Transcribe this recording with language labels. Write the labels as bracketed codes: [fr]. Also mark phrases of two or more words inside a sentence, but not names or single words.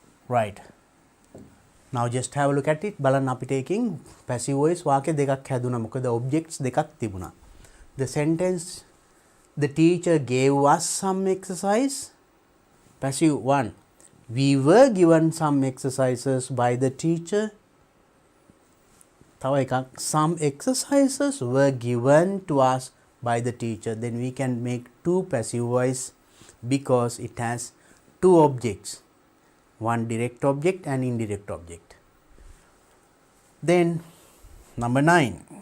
[en] right. Now just have a look at it. [si] බලන්න අපිට එකකින් [en] passive voice [si] වාක්‍ය දෙකක් හැදුණා. මොකද objects දෙකක් තිබුණා. [en] The sentence, the teacher gave us some exercise. Passive 1. We were given some exercises by the teacher. [si] තව එකක්, [en] some exercises were given to us by the teacher. Then we can make two passive voice because it has two objects, one direct object and indirect object. Then number 9.